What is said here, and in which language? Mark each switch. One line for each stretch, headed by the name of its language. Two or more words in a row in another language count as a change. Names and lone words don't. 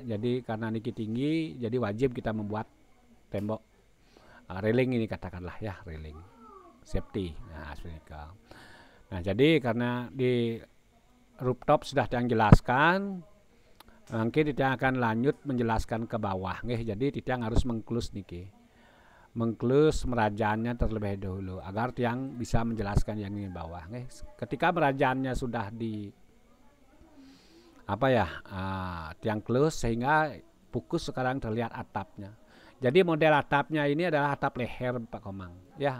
Indonesian: Jadi karena niki tinggi, jadi wajib kita membuat tembok railing ini katakanlah ya,
English: railing safety.
Indonesian: Nah, seperti itu. Nah, jadi karena di rooftop sudah yang jelaskan, mungkin Titiang akan lanjut menjelaskan ke bawah jadi Titiang harus mengklus niki. Mengklus Merajaannya terlebih dahulu agar Tiang bisa menjelaskan yang di bawah ketika Merajaannya sudah di Tiang klus sehingga fokus sekarang terlihat atapnya. Jadi model atapnya ini adalah atap leher Pak Komang ya.